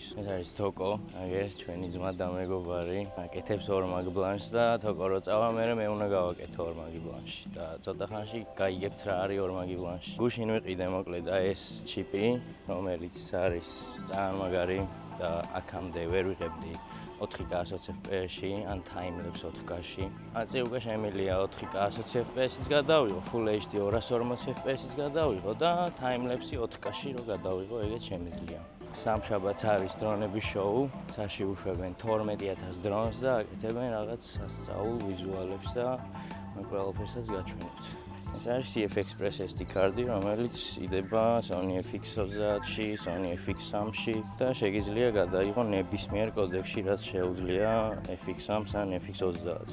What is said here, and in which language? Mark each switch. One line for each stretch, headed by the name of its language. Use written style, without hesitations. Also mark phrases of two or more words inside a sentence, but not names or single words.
Georgian: ეს არის თოკო, აგერ ჩვენი ძმა და მეგობარი, აკეთებს ორმაგ ბლანშს და თოკო რო წავა, მე უნდა გავაკეთო ორმაგი ბლანში და ცოტა ხანში გაიგებთ რა არის ორმაგი ბლანში. გუშინ ვიყიდე მოკლედ ეს ჩიპი, რომელიც არის ძალიან მაგარი და აქამდე ვერ ვიღებდი 4K 120 FPS-ში, ან time-lapse 4K-ში. აწი უკვე შემიძლია 4K 120 FPS-იც გადავიღო,
English: Full HD
Georgian: 240 FPS-იც გადავიღო და time-lapse 4K-ში რო გადავიღო, ეგეც შემიძლია. სამშაბათს არის დრონების შოუ, ცაში უშვებენ 12000 დრონს და აკეთებენ რაღაც სასწაულ ვიზუალებს და ყველაფერსაც გაჩვენებთ. ეს არის CF-Express SD კარტი, რომელიც იდება Sony FX20-ში, Sony FX3-ში და შეგიძლია გადაიღო ნებისმიერ კოდექსში, რაც შეუძლია FX3-ს ან FX20-ს.